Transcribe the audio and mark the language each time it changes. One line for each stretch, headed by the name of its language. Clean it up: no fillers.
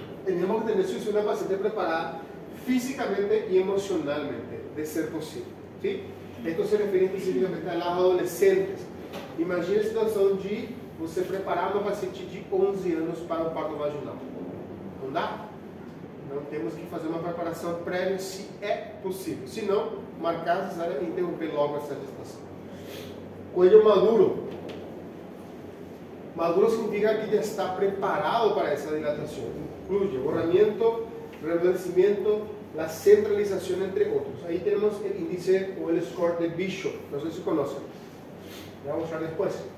Spanish: Tenemos que tener si una paciente preparada físicamente y emocionalmente, de ser posible. ¿Sí? Esto se refiere específicamente a las adolescentes.
Portuguese: Imagine a situação de você preparar uma paciente de 11 anos para o parto vaginal. Não dá? Então temos que fazer uma preparação prévia se é possível. Se não, marcar a cesárea e interromper logo essa gestação.
Spanish: Coelho maduro. Maduro significa que ya está preparado para esa dilatación. Incluye borramiento, rejuvenecimiento, la centralización, entre otros. Ahí tenemos el índice o el score de Bishop. No sé si conocen. Voy a mostrar después.